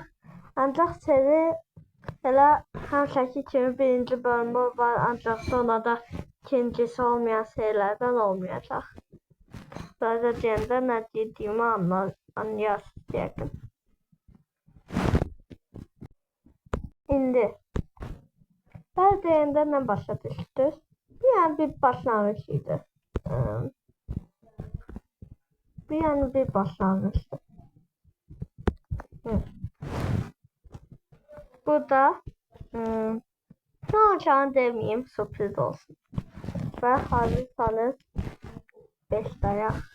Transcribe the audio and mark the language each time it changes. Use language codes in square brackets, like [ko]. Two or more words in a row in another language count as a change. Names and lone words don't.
[az] Ancaq seri elə həmişəki kimi birinci bölümü var, ancaq sonra da ikincisi olmayan serilərdən olmayacaq. Sadəcə deyəndə nə dediyimi anlayasınız yəqin. İndi bəli deyəndə nə başa düşdünüz? Yəni bir başlanğıc idi. Bir başlanğıcdı. [tr] Burada ne olacağını demeyeyim, sürpriz olsun. Ve hazırsanız 5 dayak.